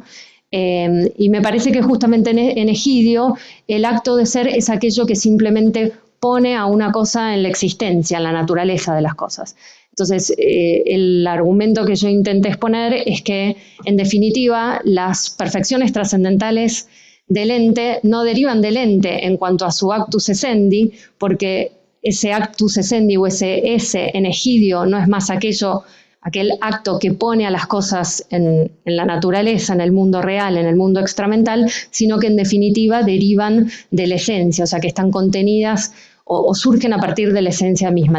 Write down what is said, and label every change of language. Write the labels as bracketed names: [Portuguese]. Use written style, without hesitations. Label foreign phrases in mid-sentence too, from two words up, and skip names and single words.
[Spanish] Y me parece que justamente en Egidio el acto de ser es aquello que simplemente pone a una cosa en la existencia, en la naturaleza de las cosas. Entonces, el argumento que yo intenté exponer es que, en definitiva, las perfecciones trascendentales del ente no derivan del ente en cuanto a su [Latin] actus essendi, [Spanish] porque ese [Latin] actus essendi [Spanish] o ese esse en Egidio no es más aquel acto que pone a las cosas en la naturaleza, en el mundo real, en el mundo extramental, sino que en definitiva derivan de la esencia, o sea, que están contenidas o surgen a partir de la esencia misma.